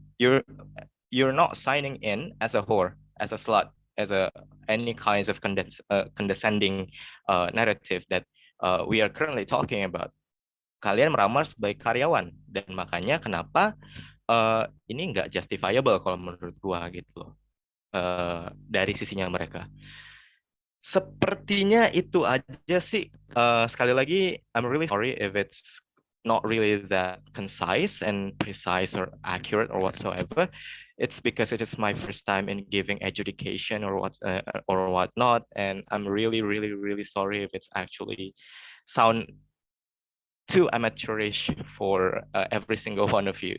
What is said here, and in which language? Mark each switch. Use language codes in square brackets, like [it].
[en] You're not signing in as a whore, as a slut, as any kinds of condescending narrative that we are currently talking about. [id] Kalian melamar sebagai karyawan, dan makanya kenapa ini nggak justifiable kalau menurut gua gitu dari sisinya mereka. Sepertinya itu aja sih. Sekali lagi, [en] I'm really sorry if it's not really that concise and precise or accurate or whatsoever. It's because it is my first time in giving education or whatnot, and I'm really, really, really sorry if it's actually sound too amateurish for every single one of you.